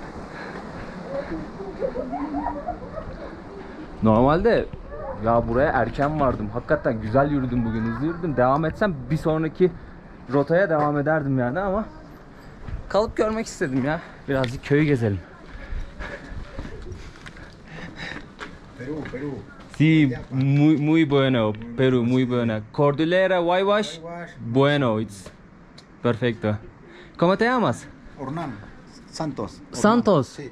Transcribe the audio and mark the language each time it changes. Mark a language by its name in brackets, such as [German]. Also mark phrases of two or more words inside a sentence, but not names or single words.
[Turkish] Normalde ya buraya erken vardım. Hakikaten güzel yürüdüm bugün. Hızlı yürüdüm. Devam etsem bir sonraki rotaya devam ederdim yani ama kalıp görmek istedim ya. Birazcık köyü gezelim. [Spanish] Perú. Sí, muy bueno. Perú, muy bueno. Cordillera Huayhuash, bueno, it's perfecto. ¿Cómo te llamas? Hernán Santos. Santos. Sí.